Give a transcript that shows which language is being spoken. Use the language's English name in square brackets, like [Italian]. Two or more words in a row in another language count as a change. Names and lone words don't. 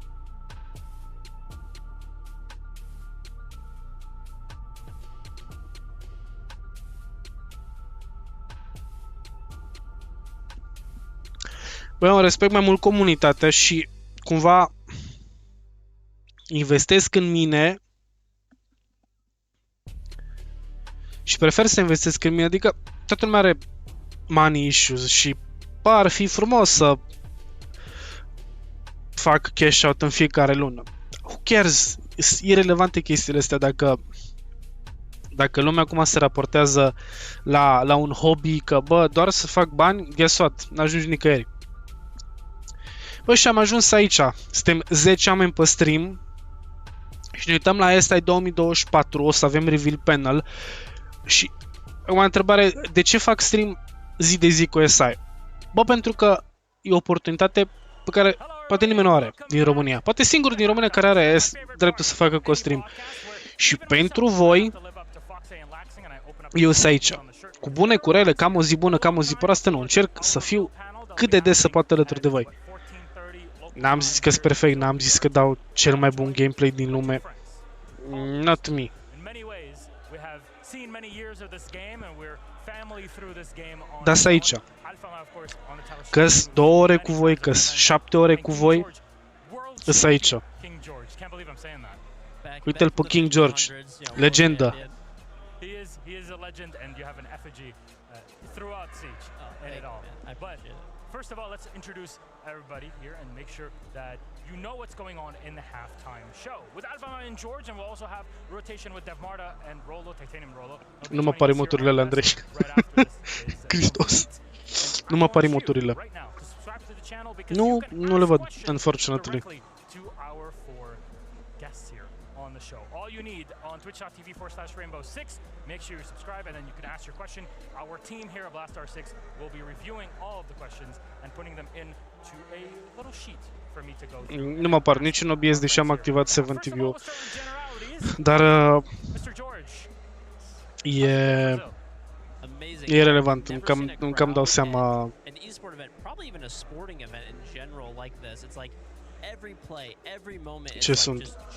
[Romanian] Băi, eu respect mai mult comunitatea și cumva investesc în mine și prefer să investesc în mine, adică toată lumea are [English] money issues [Romanian] și ar fi frumos să fac [English] cash out [Romanian] în fiecare lună. [English] Who cares? [Romanian] Sunt irelevante chestiile astea dacă lumea acum se raportează la un hobby că, bă, doar să fac bani, [English] guess what? [Romanian] N-ajungi nicăieri. Bă, și am ajuns aici. Suntem 10 oameni pe stream și ne uităm la SI 2024, o să avem [English] reveal panel [Romanian] și o întrebare, de ce fac stream zi de zi cu SI? Bă, pentru că e o oportunitate pe care poate nimeni nu are din România. Poate singurul din România care are dreptul să facă co-stream. Și pentru voi, eu sunt aici. Cu bune, cu rele, cam o zi bună, cam o zi proastă, nu. Încerc să fiu cât de des să poată alături de voi. N-am zis că sunt perfect, n-am zis că dau cel mai bun gameplay din lume. [English] Not me. [Romanian] Dar sunt aici. Că-s 2 ore cu voi, că-s 7 ore cu voi, sunt aici. Uite-l pe King George, legendă. [English] First of all, let's introduce everybody here and make sure that you know what's going on in the halftime show. With Alpha and George, and we'll also have rotation with Dev Marta and Rolo, Titanium Rolo. [Romanian] Nu mă apar emoturile alea, Andrei. Cristos. Nu mă apar emoturile. Nu le văd, [English] unfortunately. All you need on twitch.tv/rainbow6. Make sure you subscribe and then you can ask your question. Our team here at Blastar 6 will be reviewing all of the questions and putting them into a little sheet for me to go through. [Romanian] Nu mă apar niciun OBS, deși am activat 7TV. Dar e relevant, îmi cam dau seama. Ce sunt?